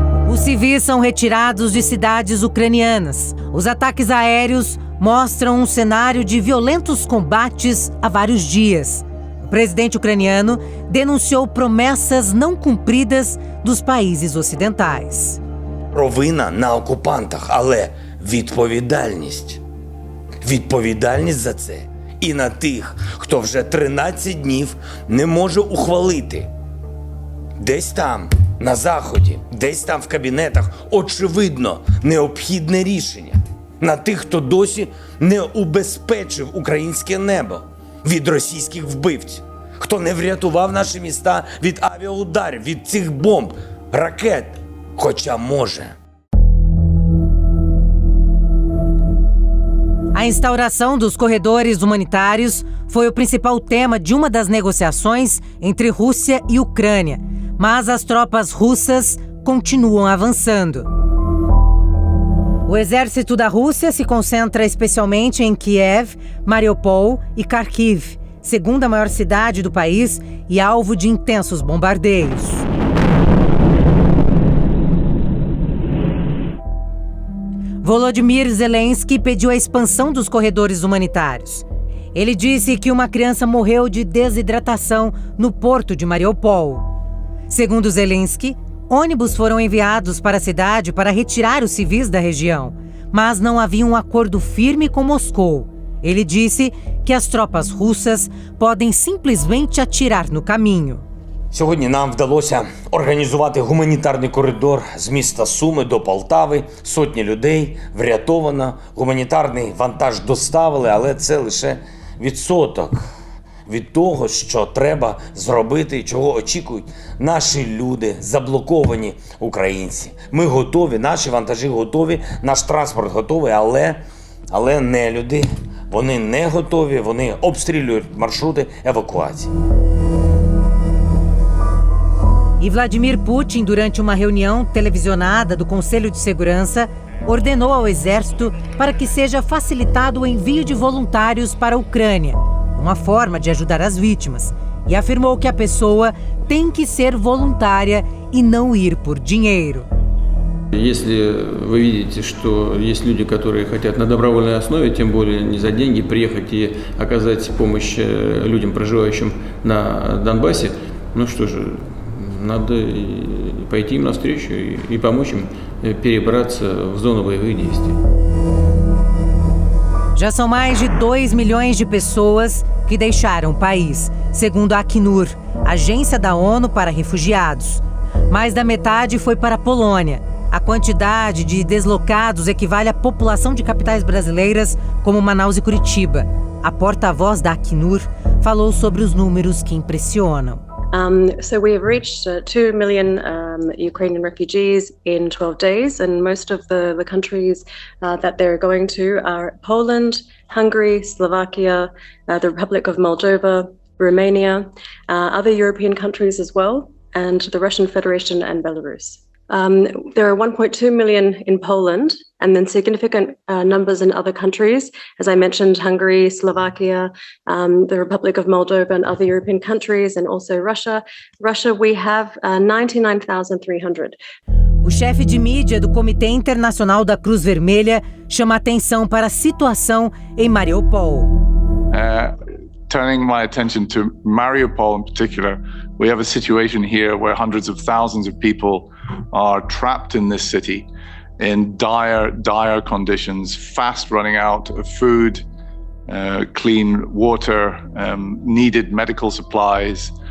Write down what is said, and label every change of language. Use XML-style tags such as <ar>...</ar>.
<pt>Os civis são retirados de cidades ucranianas. Os ataques aéreos mostram um cenário de violentos combates há vários dias. O presidente ucraniano denunciou promessas não cumpridas dos países ocidentais.</pt> <uk>Провина на окупантах, але відповідальність за це і на тих, хто вже 13 днів не може ухвалити. Десь там, на Заході, десь там в кабінетах, очевидно, необхідне рішення. На тих, хто досі не убезпечив українське небо від російських вбивців, хто не врятував наші міста від авіаударів, від цих бомб, ракет, хоча може.</uk> <pt>A instauração dos corredores humanitários foi o principal tema de uma das negociações entre Rússia e Ucrânia, mas as tropas russas continuam avançando. O exército da Rússia se concentra especialmente em Kiev, Mariupol e Kharkiv, segunda maior cidade do país e alvo de intensos bombardeios. Volodymyr Zelensky pediu a expansão dos corredores humanitários. Ele disse que uma criança morreu de desidratação no porto de Mariupol. Segundo Zelensky, ônibus foram enviados para a cidade para retirar os civis da região, mas não havia um acordo firme com Moscou. Ele disse que as tropas russas podem simplesmente atirar no caminho.</pt> <uk>Сьогодні нам вдалося організувати гуманітарний коридор з міста Суми до Полтави. Сотні людей врятовано, гуманітарний вантаж доставили, але це лише відсоток від того, що треба зробити, чого очікують наші люди, заблоковані українці. Ми готові, наші вантажі готові, наш транспорт готовий, але не люди. Вони не готові, вони обстрілюють маршрути евакуації.</uk> <pt>E Vladimir Putin, durante uma reunião televisionada do Conselho de Segurança, ordenou ao exército para que seja facilitado o envio de voluntários para a Ucrânia, uma forma de ajudar as vítimas, e afirmou que a pessoa tem que ser voluntária e não ir por dinheiro.</pt> <ru>Если вы видите, что есть люди, которые хотят на добровольной основе, тем более не за деньги, приехать и оказать помощь людям, проживающим на Донбассе, Ну что же, надо пойти им навстречу и помочь им перебраться в зону боевых действий.</ru> <pt>Já são mais de 2 milhões de pessoas que deixaram o país, segundo a Acnur, Agência da ONU para Refugiados. Mais da metade foi para a Polônia. A quantidade de deslocados equivale à população de capitais brasileiras como Manaus e Curitiba. A porta-voz da Acnur falou sobre os números que impressionam.</pt> <en>So we have reached 2 million Ukrainian refugees in 12 days, and most of the countries that they're going to are Poland, Hungary, Slovakia, the Republic of Moldova, Romania, other European countries as well, and the Russian Federation and Belarus. There are 1.2 million in Poland, and then significant numbers in other countries. As I mentioned, Hungary, Slovakia, the Republic of Moldova, and other European countries, and also Russia. Russia, we have 99,300.</en> <pt>O chefe de mídia do Comitê Internacional da Cruz Vermelha chama atenção para a situação em Mariupol.</pt> <en>Turning my attention to Mariupol in particular, we have a situation here where hundreds of thousands of people are trapped in this city in dire conditions, fast running out of food, clean water, needed medical supplies.</en>